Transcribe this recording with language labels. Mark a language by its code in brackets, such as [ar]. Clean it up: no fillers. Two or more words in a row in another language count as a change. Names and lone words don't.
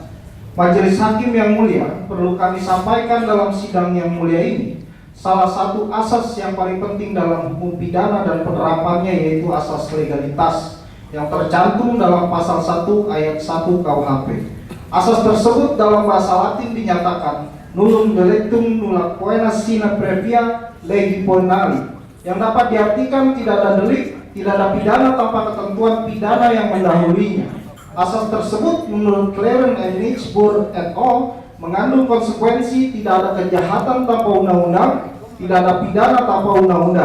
[id] Majelis Hakim yang mulia, perlu kami sampaikan dalam sidang yang mulia ini, salah satu asas yang paling penting dalam hukum pidana dan penerapannya yaitu asas legalitas yang tercantum dalam pasal 1 ayat 1 KUHP. Asas tersebut dalam bahasa Latin dinyatakan [la] nullum delictum nulla poena sine previa legi poenali, [id] yang dapat diartikan tidak ada delik, tidak ada pidana tanpa ketentuan pidana yang mendahulinya. Asas tersebut menurut Claren and Nichburg et al. Mengandung konsekuensi tidak ada kejahatan tanpa undang-undang, tidak ada pidana tanpa undang-undang.